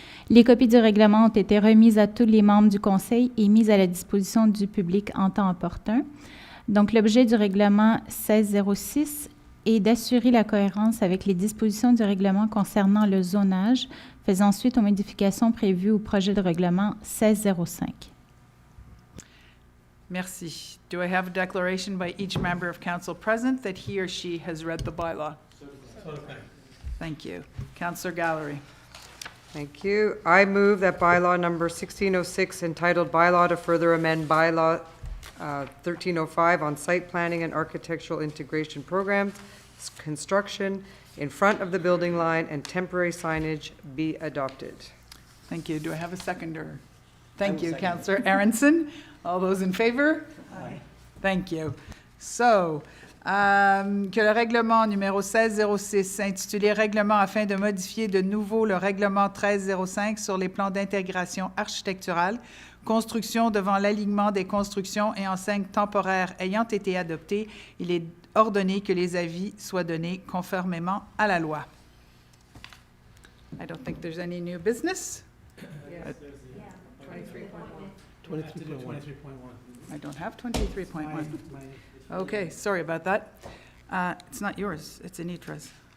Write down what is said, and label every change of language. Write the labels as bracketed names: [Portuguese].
[French] Les copies du règlement ont été remises à tous les membres du Conseil et mises à la disposition du public en temps opportun. Donc, l'objet du règlement 1606 est d'assurer la cohérence avec les dispositions du règlement concernant le zonage, faisant suite aux modifications prévues au projet de règlement 1605. Merci. [English] Do I have a declaration by each member of council present that he or she has read the bylaw? Thank you. Councillor Gallery. Thank you. I move that bylaw number 1606 entitled Bylaw to Further Amend Bylaw 1305 on Site Planning and Architectural Integration Programs, Construction in front of the building line and temporary signage be adopted. Thank you. Do I have a seconder? Thank you, Councillor Aronson. All those in favor? Aye. Thank you. [French] So, que le règlement numéro 1606, intitulé Règlement afin de modifier de nouveau le règlement 1305 sur les plans d'intégration architecturale, construction devant l'alignement des constructions et enseignes temporaires ayant été adopté, il est ordonné que les avis soient donnés conformément à la loi. [English] I don't think there's any new business. 23.1. I don't have 23.1. Okay, sorry about that. It's not yours, it's ÉTRE's.